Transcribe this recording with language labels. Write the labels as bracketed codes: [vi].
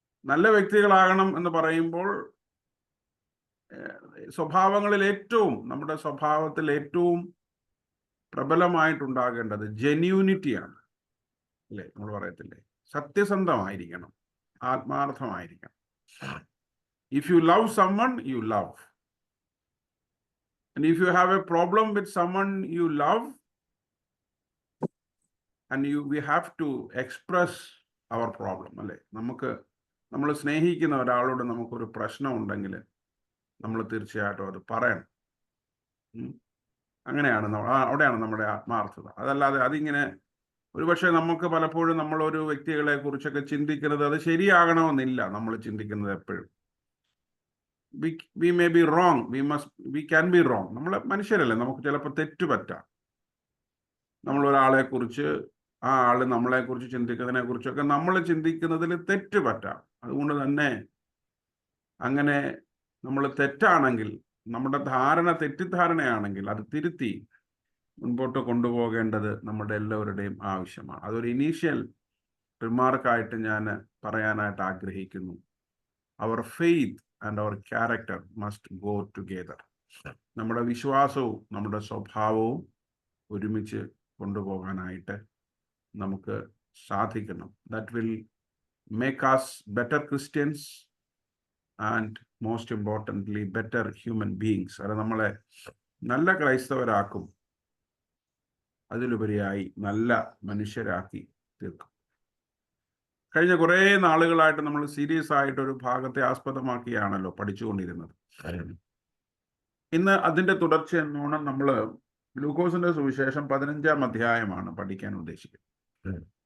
[ml] നല്ല വ്യക്തികളാകണം എന്ന് പറയുമ്പോൾ സ്വഭാവങ്ങളിൽ ഏറ്റവും, നമ്മുടെ സ്വഭാവത്തിൽ ഏറ്റവും പ്രബലമായിട്ടുണ്ടാകേണ്ടത് ജെന്യൂനിറ്റിയാണ്, അല്ലേ? നമ്മൾ പറയത്തില്ലേ, സത്യസന്ധമായിരിക്കണം, ആത്മാർത്ഥമായിരിക്കണം. [en] If you love someone, you love. And if you have a problem with someone you love, and we have to express our problem, അല്ലേ? [ml] നമ്മൾ സ്നേഹിക്കുന്ന ഒരാളോട് നമുക്കൊരു പ്രശ്നം ഉണ്ടെങ്കിൽ നമ്മൾ തീർച്ചയായിട്ടും അത് പറയണം. അങ്ങനെയാണ് അവിടെയാണ് നമ്മുടെ ആത്മാർത്ഥത. അതല്ലാതെ അതിങ്ങനെ ഒരുപക്ഷെ നമുക്ക് പലപ്പോഴും നമ്മളൊരു വ്യക്തികളെ കുറിച്ചൊക്കെ ചിന്തിക്കുന്നത് അത് ശരിയാകണമെന്നില്ല. നമ്മൾ ചിന്തിക്കുന്നത് എപ്പോഴും [en] we may be wrong, we can be wrong. [ml] നമ്മൾ മനുഷ്യരല്ലേ, നമുക്ക് ചിലപ്പോൾ തെറ്റുപറ്റാം. നമ്മളൊരാളെ കുറിച്ച്, ആ ആള് നമ്മളെ കുറിച്ച് ചിന്തിക്കുന്നതിനെ കുറിച്ചൊക്കെ നമ്മൾ ചിന്തിക്കുന്നതിൽ തെറ്റുപറ്റാം. അതുകൊണ്ട് തന്നെ അങ്ങനെ നമ്മൾ തെറ്റാണെങ്കിൽ, നമ്മുടെ തെറ്റിദ്ധാരണയാണെങ്കിൽ അത് തിരുത്തി മുൻപോട്ട് കൊണ്ടുപോകേണ്ടത് നമ്മുടെ എല്ലാവരുടെയും ആവശ്യമാണ്. അതൊരു ഇനീഷ്യൽ റിമാർക്കായിട്ട് ഞാൻ പറയാനായിട്ട് ആഗ്രഹിക്കുന്നു. [en] Our faith and our character must go together. [ml] നമ്മുടെ വിശ്വാസവും നമ്മുടെ സ്വഭാവവും ഒരുമിച്ച് കൊണ്ടുപോകാനായിട്ട് നമുക്ക് സാധിക്കണം. [en] That will make us better Christians and most importantly better human beings. [ml] അത് നമ്മളെ നല്ല ക്രൈസ്തവരാക്കും, അതിലുപരിയായി നല്ല മനുഷ്യരാക്കി തീർക്കും. കഴിഞ്ഞ കുറേ നാളുകളായിട്ട് നമ്മൾ സീരിയസ് ആയിട്ടൊരു ഭാഗത്തെ ആസ്പദമാക്കിയാണല്ലോ പഠിച്ചുകൊണ്ടിരുന്നത്. ഇന്ന് അതിൻ്റെ തുടർച്ച എന്നോണം നമ്മൾ ലൂക്കോസിന്റെ സുവിശേഷം 15-ാം അധ്യായമാണ് പഠിക്കാൻ ഉദ്ദേശിക്കുന്നത്.